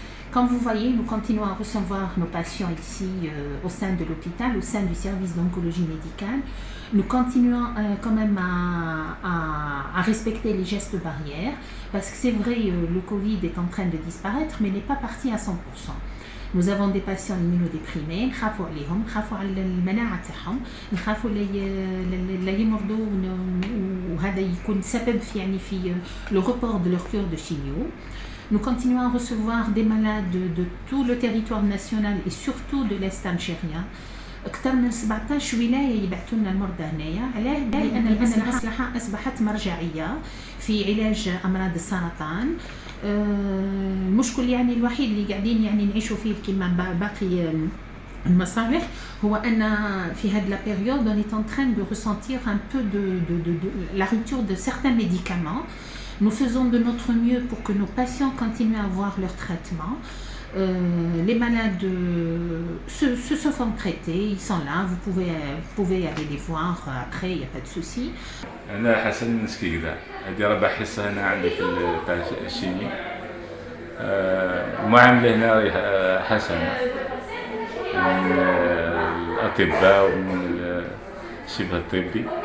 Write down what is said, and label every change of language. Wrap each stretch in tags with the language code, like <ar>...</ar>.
<fr>Comme vous voyez, nous continuons à recevoir nos patients ici au sein de l'hôpital, au sein du service d'oncologie médicale. Nous continuons quand même à respecter les gestes barrières parce que c'est vrai, le Covid est en train de disparaître mais n'est pas parti à 100%. Nous avons des patients immunodéprimés,</fr> <ar>نخافوا عليهم، نخافوا على المناعة تاعهم، نخافوا لا يمرضوا وهذا يكون سبب في</ar> <fr>le report de leur cure de chimio. Nous continuons à recevoir des malades de tout le territoire national et surtout de l'Est algérien.</fr> <ar>أكثر من 17 ولاية يبعثوا لنا المرضى هنايا، علاه؟ لأن المصلحة أصبحت مرجعية في علاج أمراض السرطان. المشكل يعني الوحيد اللي قاعدين يعني نعيشوا فيه كما باقي المصالح هو أن في هذه</ar> <fr>la période on est en train de ressentir un peu de la rupture de certains médicaments. Nous faisons de notre mieux pour que nos patients continuent à avoir leur traitement. Les malades se font traiter, ils sont là, vous pouvez aller les voir après, il n'y a pas de souci.</fr> <ar>أنا حسن مسكيكدا، هذه رابع حصة هنا عندي في الشيمي. المعاملة هنا حسنة من الأطباء ومن الشبه الطبي.</ar>